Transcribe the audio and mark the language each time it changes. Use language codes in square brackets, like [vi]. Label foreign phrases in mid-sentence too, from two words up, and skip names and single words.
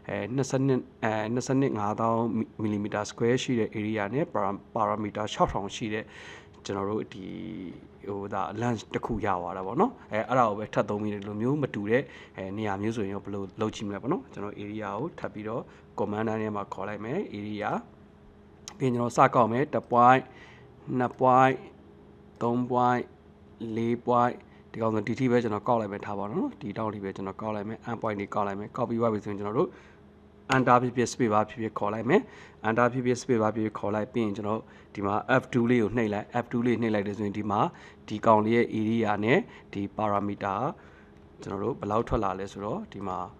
[my] 22,500 [en] mm square [my] ရှိတဲ့ area နဲ့ parameter 6000ရှိတဲ့ကျွန်တော်တို့ဒီဒါ length တစ်ခုရသွားတာပေါ့နော်အဲ့ဒါကိုပဲထပ်သုံးပြီးလို့မျိုးမတူတဲ့နေရာမျိုးဆို ရင်ဘယ်လိုလုပ်ကြည့်မလဲပေါ့နော်ကျွန်တော် area ကိုထပ်ပြီးတော့ [en] command line [my] ထဲမှာခေါ်လိုက်မယ် area ပြီးရင်ကျွန်တော်စကောက်မယ်1 point 2 point 3 point 4 point ဒီကောင်ဆိုဒီထိပဲကျွန်တော်ကောက်လိုက်မယ်ထားပါတော့နော်ဒီတောက်လေးပဲကျွန်တော်ကောက်လိုက်မယ် [en] end point [my] တွေကောက်လိုက်မယ်ကောက်ပြီးသွားပြီဆိုရင်ကျွန်တော်တို့ enter ဖြစ်ဖြစ် [en] space bar [my] ဖြစ်ဖြစ်ခေါ်လိုက်မယ် enter ဖြစ်ဖြစ် [en] space bar [my] ဖြစ်ဖြစ်ခေါ်လိုက်ပြီးရင်ကျွန်တော်ဒီမှာ F2 လေးကိုနှိပ်လိုက် F2 လေးနှိပ်လိုက်တယ်ဆိုရင်ဒီမှာဒီကောင်လေးရဲ့ area နဲ့ဒီ parameter ကျွန်တော်တို့ဘယ်လောက်ထွက်လာလဲဆိုတော့ဒီမှာ